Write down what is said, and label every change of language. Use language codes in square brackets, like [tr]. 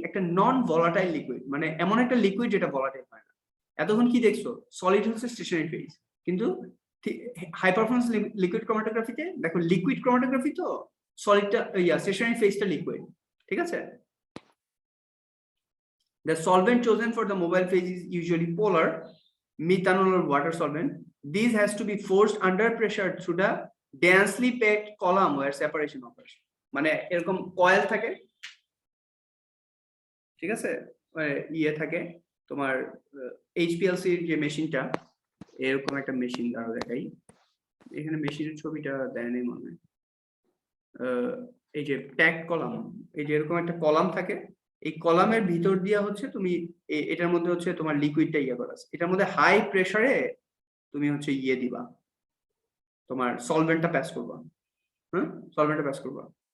[bn] একটা নন volatile liquid, মানে এমন একটা লিকুইড যেটা ভলাটাইল হয় না। এতক্ষণ কি দেখছো? সলিড হচ্ছে স্টেশনারি ফেজ, কিন্তু হাই পারফরমেন্স লিকুইড ক্রোমাটোগ্রাফিতে দেখো, লিকুইড ক্রোমাটোগ্রাফি তো সলিডটা স্টেশনারি ফেজটা লিকুইড, ঠিক আছে? [en] The solvent chosen for the mobile phase is usually polar, methanol or water solvent. This has to be forced under pressure through the densely packed column where separation occurs. [bn] মানে এরকম coil থাকে, ঠিক আছে, ইয়ে থাকে তোমার এইচপিএলসি যে মেশিনটা, এরকম একটা মেশিন দ্বারা দেখাই। এখানে মেশিনের ছবিটা দেয় নেই মনে হয়। এই যে প্যাক কলাম, এই যে এরকম একটা কলাম থাকে, এই কলামের ভিতর দিয়া হচ্ছে তুমি এটার মধ্যে হচ্ছে তোমার লিকুইডটা ইয়ে করা আছে, এটার মধ্যে হাই প্রেসারে তুমি হচ্ছে ইয়ে দিবা, তোমার সলভেন্টটা প্যাস করবা, হ্যাঁ, সলভেন্টটা প্যাস করবা।